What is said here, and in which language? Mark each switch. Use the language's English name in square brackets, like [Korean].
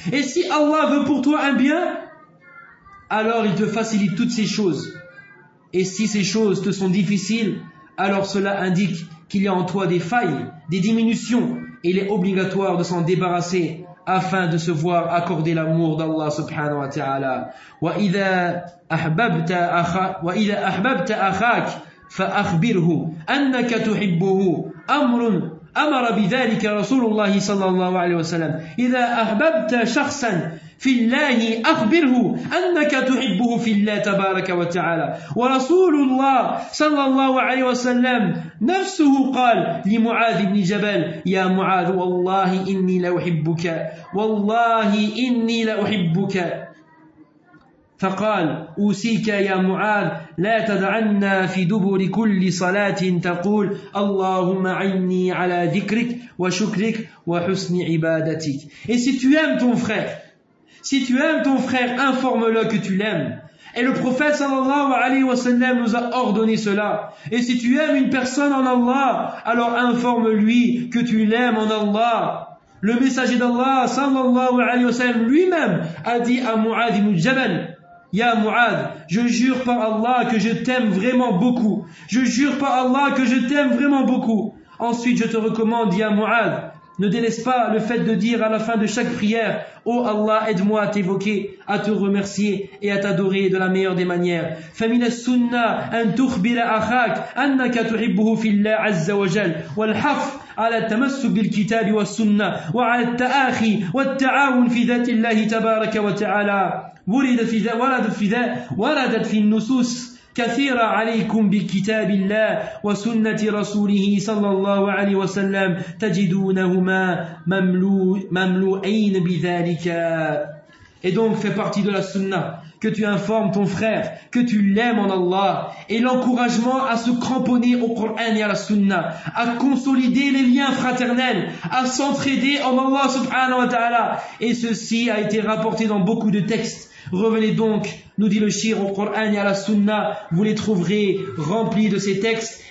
[French] Et si Allah veut pour toi un bien, alors il te facilite toutes ces choses. Et si ces choses te sont difficiles, alors cela indique qu'il y a en toi des failles, des diminutions, et il est obligatoire de s'en débarrasser afin de se voir accorder l'amour d'Allah subhanahu wa ta'ala. [Arabic] وَإِذَا أَحْبَبْتَ أَخَاكَ فَأَخْبِرْهُ أَنَّكَ تُحِبُّهُ أَمْرٌ أمر بذلك رسول الله صلى الله عليه وسلم إذا أحببت شخصا في الله أخبره أنك تحبه في الله تبارك وتعالى ورسول الله صلى الله عليه وسلم نفسه قال لمعاذ بن جبل يا معاذ والله إني لأحبك والله إني لأحبك فقال أوصيك يا معاذ لا تدعنا في دبر كل صلاة تقول اللهم عني على ذكرك وشكرك وحسن عبادتك. [French] Et si tu aimes ton frère, si tu aimes ton frère, informe-le que tu l'aimes. Et le prophète sallallahu alayhi wa sallam nous a ordonné cela. Et si tu aimes une personne en Allah, alors informe-lui que tu l'aimes en Allah. Le messager d'Allah sallallahu alayhi wa sallam lui-même a dit à Mu'adh ibn Jabal, Ya Mu'adh, je jure par Allah que je t'aime vraiment beaucoup. Je jure par Allah que je t'aime vraiment beaucoup. Ensuite, je te recommande, Ya Mu'adh, ne délaisse pas le fait de dire à la fin de chaque prière, Ô Allah, aide-moi à t'évoquer, à te remercier et à t'adorer de la meilleure des manières. [Arabic] فَمِنَ السُنَّةِ أَنْ تُخْبِرَ أَخَاكَ أَنَّكَ تُحِبُّهُ فِي اللَّهِ عَزَّ وَجَلَّ وَالْحَفْ على التمسك بالكتاب والسنة وعلى التآخي والتعاون في ذات الله تبارك وتعالى وردت في النصوص كثيرة عليكم بكتاب الله وسنة رسوله صلى الله عليه وسلم تجدونهما مملوئين بذلك. [French] et donc fait partie de la sunna, que tu informes ton frère que tu l'aimes en Allah, et l'encouragement à se cramponner au Coran et à la sunna, à consolider les liens fraternels, à s'entraider en Allah subhanahu wa ta'ala. Et ceci a été rapporté dans beaucoup de textes. Revenez donc, nous dit le shir, au Coran et à la sunna, vous les trouverez remplis de ces textes.